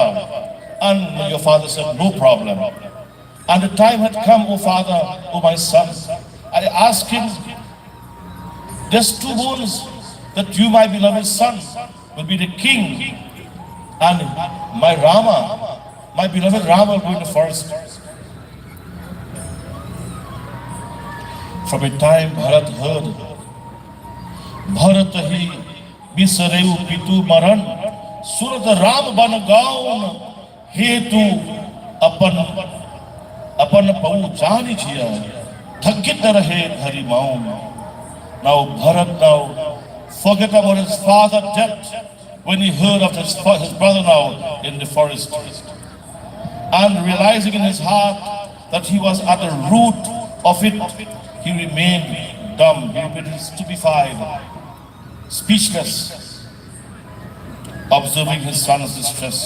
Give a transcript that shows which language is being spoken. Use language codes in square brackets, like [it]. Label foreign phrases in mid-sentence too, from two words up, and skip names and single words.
[en] And your father said, no problem. And the time had come, oh father, oh my son, I asked him, there's two boons that you, my beloved son, will be the king, and my Rama, my beloved Rama, will be in the forest. From a time Bharat heard, [awa] भरत हि बिसरेउ पितु मरन, सुरत राम बन गौन, हेतु अपन पउ जानि जिय, थकित रहे धरि मौन. [en] Now Bharat forget about his father's death when he heard of his brother now in the forest. And realizing in his heart that he was at the root of it, he remained dumb, he remained stupefied, speechless, observing his son's distress.